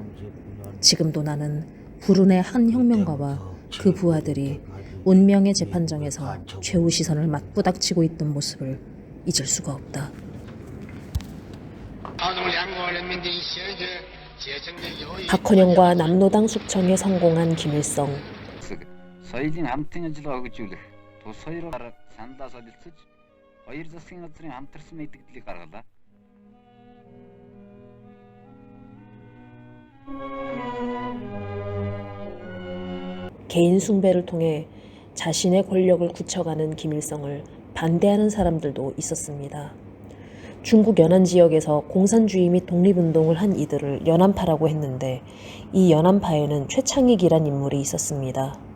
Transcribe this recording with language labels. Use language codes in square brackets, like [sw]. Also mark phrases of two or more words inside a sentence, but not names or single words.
[ko] 지금도 나는 불운의 한 혁명가와 그 부하들이 운명의 재판정에서 최후 시선을 맞부닥치고 있던 모습을 잊을 수가 없다. 박헌영과 남로당 숙청에 성공한 김일성. [mn] соёлын хамтын ажил хөгжүүлэх, тус хоёроор сандаа солилцож, хоёр засгийн газрын хамтарсан мэдээллийг гаргалаа. [ko] 개인 숭배를 통해 자신의 권력을 굳혀가는 김일성을 반대하는 사람들도 있었습니다. 중국 연안 지역에서 공산주의 및 독립운동을 한 이들을 연안파라고 했는데 이 연안파에는 최창익이란 인물이 있었습니다.